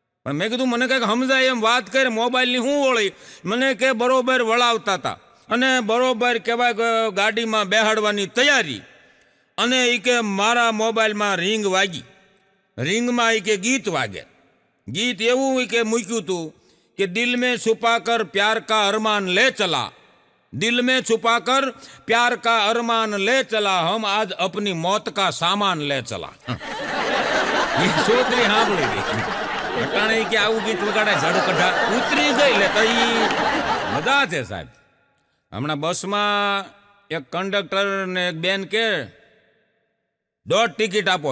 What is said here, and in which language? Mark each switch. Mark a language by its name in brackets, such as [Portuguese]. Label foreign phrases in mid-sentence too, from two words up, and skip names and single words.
[Gujarati] પણ મેં કીધું મને કંઈક સમજાય એમ વાત કરે, મોબાઈલની શું વળી? મને કે બરોબર વળાવતા હતા અને બરોબર કહેવાય ગાડીમાં બેહાડવાની તૈયારી, અને એ કે મારા મોબાઈલમાં રિંગ વાગી. રિંગમાં એ કે ગીત વાગે. ગીત એવું કે મૂક્યું હતું કે [Hindi] दिल में छुपा कर प्यार का अरमान ले चला, દિલ में छुपा कर प्यार का अरमान ले चला, हम आज अपनी मौत का सामान ले चला. [Gujarati] એ છોકરી સાંભળી ગઈ. અટાણે કે આવું ગીત વગાડે ઝડકઢા ઉતરી ગઈ. લે તો ઈ મજા છે સાહેબ. હમણાં બસમાં એક કંડક્ટર ને એક બેન કે 1.5 ટિકિટ આપો.